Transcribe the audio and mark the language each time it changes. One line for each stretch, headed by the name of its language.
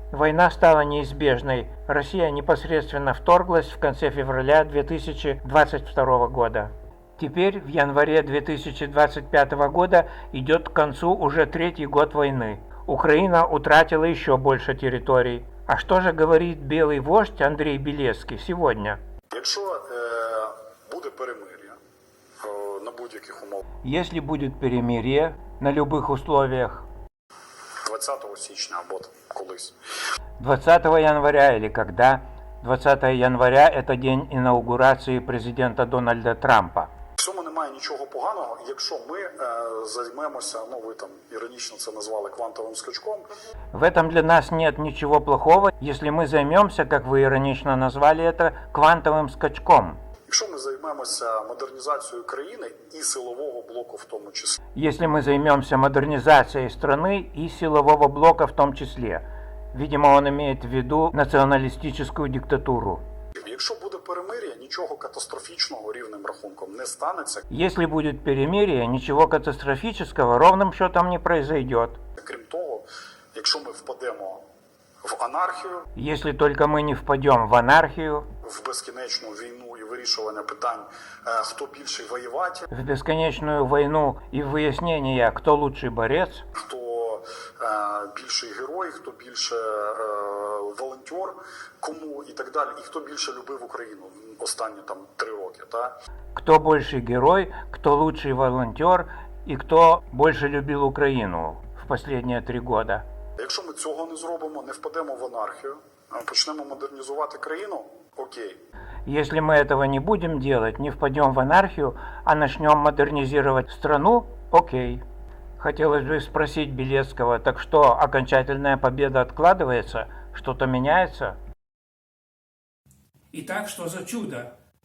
Russian: Война стала неизбежной. Россия непосредственно вторглась в конце февраля 2022 года. Теперь, в январе 2025 года, идет к концу уже 3-й год войны. Украина утратила еще больше территорий. А что же говорит белый вождь Андрей Белецкий сегодня?
Ukrainian: Якщо буде перемир'я на будь-яких умовах,
Russian: Если будет перемирие на любых условиях,
Ukrainian: 20 січня або колись,
Russian: 20 января или когда? 20 января – это день инаугурации президента Дональда Трампа.
Ukrainian: в цьому немає нічого поганого, якщо ми займемося, ви там іронічно це назвали квантовим скачком.
Russian: В этом для нас нет ничего плохого, если мы займемся, как вы иронично назвали это, квантовым скачком.
Ukrainian: Якщо ми займемося модернізацією країни і силового блоку в тому числі.
Russian: Если мы займемся модернизацией страны и силового блока в том числе. Видимо, он имеет в виду националистическую диктатуру.
Ukrainian: Якщо буде перемир'я, нічого катастрофічного рівним рахунком не станеться.
Russian: Если будет перемирие, ничего катастрофического ровным счетом не произойдет.
Ukrainian: Крім того, якщо ми впадемо в анархію,
Russian: Если только мы не впадем в анархию,
Ukrainian: в безкінечну війну і вирішування питань, хто більший воювати,
Russian: в бесконечную войну и в выяснение, кто лучший борец,
Ukrainian: хто більший герой, хто більше волонтер, кому і так далі, і хто більше любив Україну останні 3 роки.
Russian: кто больше герой, кто лучший волонтер и кто больше любил Украину в последние 3 года.
Ukrainian: Якщо ми цього не зробимо, не впадемо в анархію, почнемо модернізувати країну, окей.
Russian: Если мы этого не будем делать, не впадем в анархию, а начнем модернизировать страну, окей. Хотелось бы спросить Белецкого, так что, окончательная победа откладывается? Что-то меняется? Итак, что за чудо?